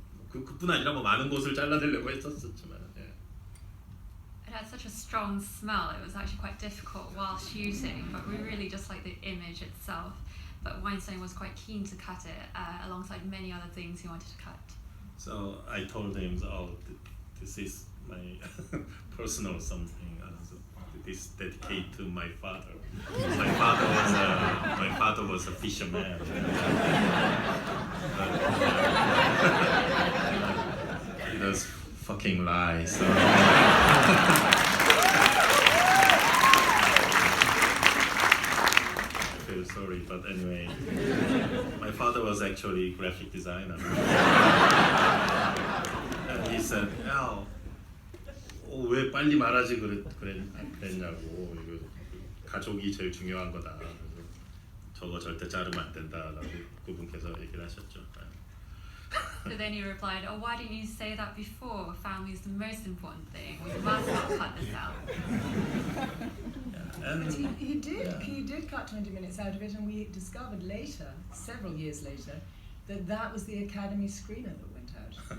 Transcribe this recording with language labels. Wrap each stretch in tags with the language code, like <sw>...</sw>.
<ko>그뿐 아니라 뭐 많은 곳을 잘라내려고 했었지만. 예.</ko> <en>It had such a strong smell. It was actually quite difficult while shooting, but we really just liked the image itself. But Weinstein was quite keen to cut it alongside many other things he wanted to cut. So I told him, this is my personal something. This dedicated to my father. My father was a fisherman. He does fucking lie. So. I feel sorry, but anyway, my father was actually a graphic designer. And he said, "Al,</en> <ko>왜 빨리 말하지 그랬냐고. 이거 가족이 제일 중요한 거다. 그래서 저거 절대 자르면 안 된다라고 그분께서 얘기를 하셨죠.</ko> <en>So then he replied, "Oh, why didn't you say that before? Family is the most important thing. We must not cut this out." Yeah, and But he did. Yeah. He did cut 20 minutes out of it, and we discovered later, several years later, that was the Academy screener that went out.</en>